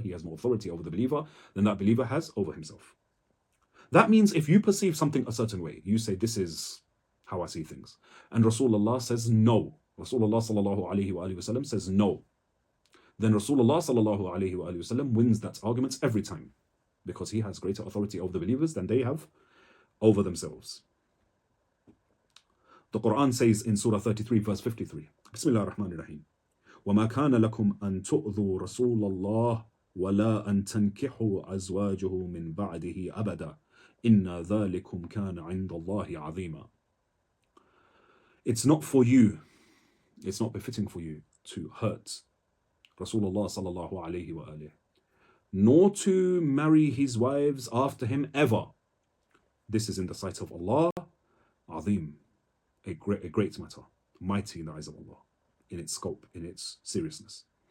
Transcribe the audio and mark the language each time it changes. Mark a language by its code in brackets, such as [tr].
[en] He has more authority over the believer than that believer has over himself. That means if you perceive something a certain way, you say, this is how I see things. And Rasulullah says no. Rasulullah sallallahu alayhi wa sallam says no. Then Rasulullah sallallahu alayhi wa sallam wins that argument every time. because he has greater authority over the believers than they have over themselves. The Quran says in Surah 33 verse 53, [ar] Bismillah ar-Rahman ar-Rahim, وَمَا كَانَ لَكُمْ أَن تُؤْذُوا رَسُولَ اللَّهِ وَلَا أَن تَنْكِحُوا أَزْوَاجَهُ مِن بَعْدِهِ أَبَدًا إِنَّ ذَلِكُمْ كَانَ عِندَ اللَّهِ عَظِيمًا. [en] It's not for you, it's not befitting for you to hurt Rasulullah sallallahu alayhi wa alayhi, nor to marry his wives after him ever. This is in the sight of Allah, Azim, a great matter, mighty in the eyes of Allah, in its scope, in its seriousness.